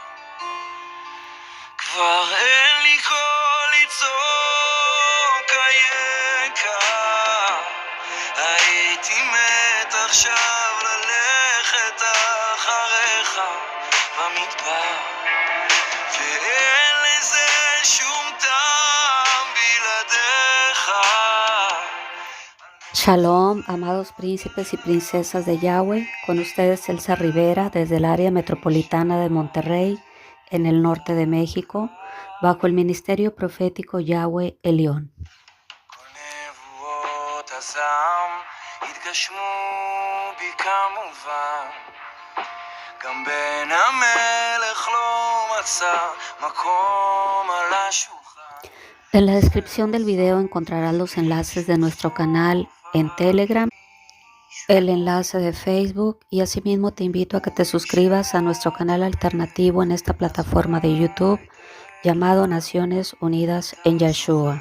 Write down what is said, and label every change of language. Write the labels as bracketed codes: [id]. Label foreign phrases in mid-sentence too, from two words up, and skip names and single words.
[he] כבר אין לי קול לצעוק אייכה, הייתי מת עכשיו ללכת אחריך במדבר, ואין לזה שום טעם בלעדיך. [es] Shalom, amados príncipes y princesas de Yahweh, con ustedes Elsa Rivera desde el área metropolitana de Monterrey, en el norte de México, bajo el ministerio profético Yahweh Elión. En la descripción del video encontrarás los enlaces de nuestro canal en Telegram, el enlace de Facebook y asimismo te invito a que te suscribas a nuestro canal alternativo en esta plataforma de YouTube llamado Naciones Unidas en Yeshua.